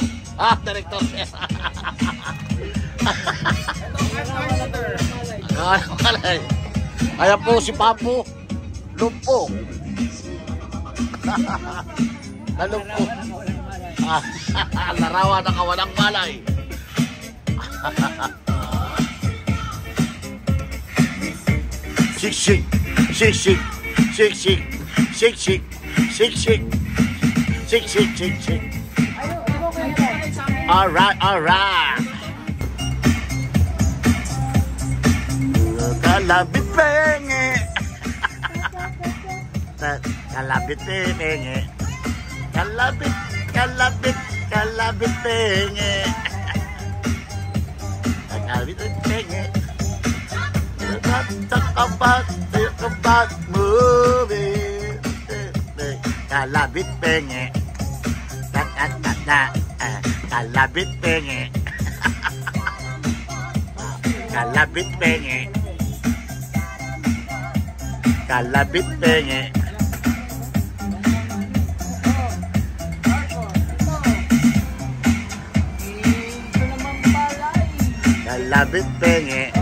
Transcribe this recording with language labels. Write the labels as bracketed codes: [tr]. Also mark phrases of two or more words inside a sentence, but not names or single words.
[en] Director chair. [tl] Ayan po si Papu Lumpo. Nalumpo. Larawan na kawalang malay. [en] Shake, shake, shake, shake, shake, shake, shake, shake, shake, shake, shake, shake, shake, shake. All right, all right. [tl] Kalabit penge. Kalabit penge. Kalabit, kalabit, kalabit penge. Kalabit penge. [en] Talk about movie. [tl] Kalabit penge. Kalabit penge. Kalabit penge. Kalabit penge. Kalabit penge.